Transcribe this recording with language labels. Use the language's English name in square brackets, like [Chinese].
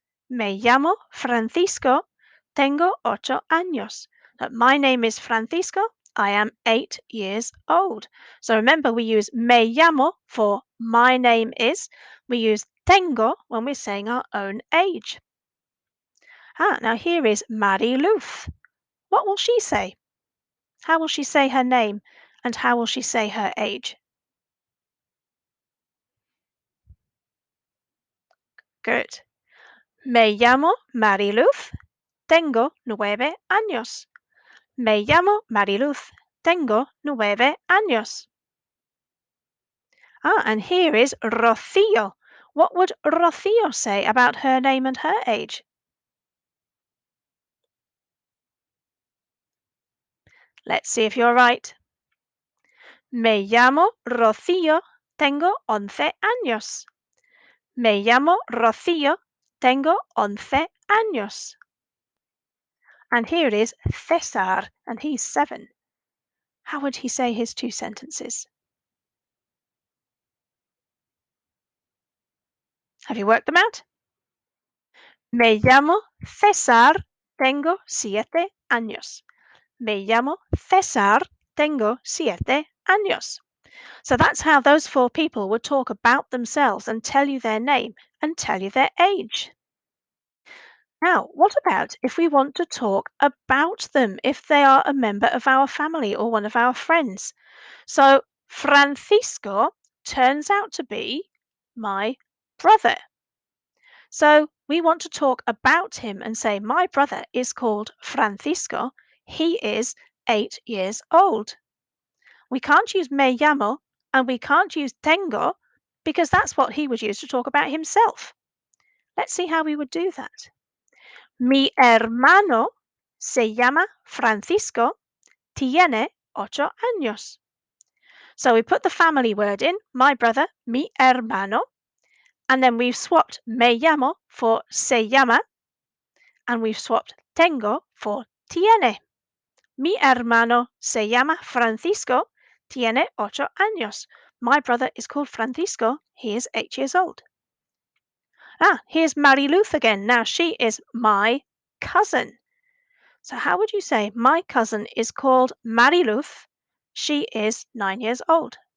[Spanish] Me llamo Francisco, tengo 8 años. [English] My name is Francisco, I am 8 years old. So remember, we use me llamo for my name is. We use tengo when we're saying our own age. Now here is Mariluz. What will she say? How will she say her name? And how will she say her age? Good. [Spanish] Me llamo Mariluz, tengo 9 años. Me llamo Mariluz, tengo 9 años. [English] And here is Rocío. What would Rocío say about her name and her age? Let's see if you're right. [Spanish] Me llamo Rocío, tengo 11 años. Me llamo Rocío, tengo 11 años. [English] And here is César, and he's 7. How would he say his 2 sentences? Have you worked them out? [Spanish] Me llamo César, tengo 7 años. Me llamo César, tengo 7 años. [English] So that's how those 4 people would talk about themselves and tell you their name and tell you their age. Now, what about if we want to talk about them, if they are a member of our family or one of our friends? So, Francisco turns out to be my brother. So, we want to talk about him and say, My brother is called Francisco. He is 8 years old. We can't use me llamo and we can't use tengo because that's what he would use to talk about himself. Let's see how we would do that. [Spanish] Mi hermano se llama Francisco, tiene 8 años. [English] So we put the family word in, my brother, mi hermano, and then we've swapped me llamo for se llama, and we've swapped tengo for tiene. [Spanish] Mi hermano se llama Francisco, tiene 8 años. [English] My brother is called Francisco, he is 8 years old. Ah, here's Mariluth again. Now she is my cousin. So how would you say my cousin is called Mariluth? She is 9 years old.